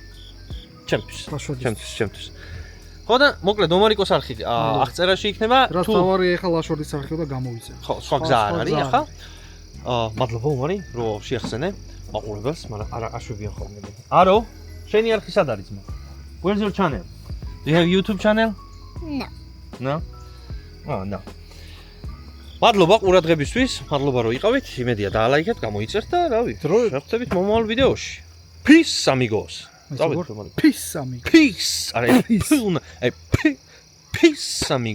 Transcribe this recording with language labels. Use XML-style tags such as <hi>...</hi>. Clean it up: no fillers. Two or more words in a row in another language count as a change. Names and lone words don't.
<ka>ჩემთვის. ხო და მოკლედ ომარიკოს არხი აღწერაში იქნება. რა თავარი ეხლა ლაშორდის არხი და გამოვიწე. ხო, სხვა გზა არ არის ახლა. მადლობა ომარი, რომ შეახსენე მაყურებელს, მაგრამ არა აშვებიან ხოლმე. არო, შენი არხი სად არის ძმა?</ka> <en>Where's your channel? Do you have YouTube channel? No. No? No.</en> <ka>მადლობა ყურადღებისთვის, მადლობა რომ იყავით. იმედია დაალაიქეთ, გამოიწერთ და რავი, შევხვდებით მომავალ ვიდეოში.</ka> <en>Peace amigos. Peace amigos. Peace. არა, peace amigos.</en>